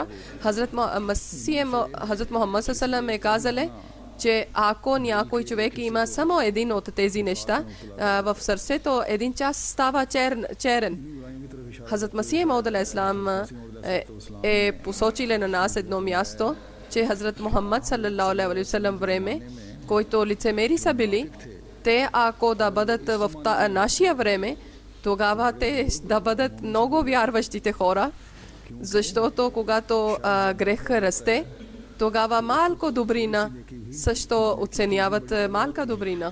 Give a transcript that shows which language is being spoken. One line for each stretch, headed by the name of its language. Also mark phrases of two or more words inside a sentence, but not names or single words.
Bulgarian: Хазрат Мухаммад саллаллаху е казале, че ако някой човек има само един от тези неща, в сърцето един час става черен. Хазрат Масия Мауд алейхиссалам е посочиле на нас едно място, че Хазрат Мухаммад
Arabic: صلى الله عليه وسلم
Bulgarian: време, които лицемери са били, те ако да бъдат в нашия време, тогава те да бъдат много вярващите хора, защото когато грех расте, тогава малко добрина също оценяват малка добрина.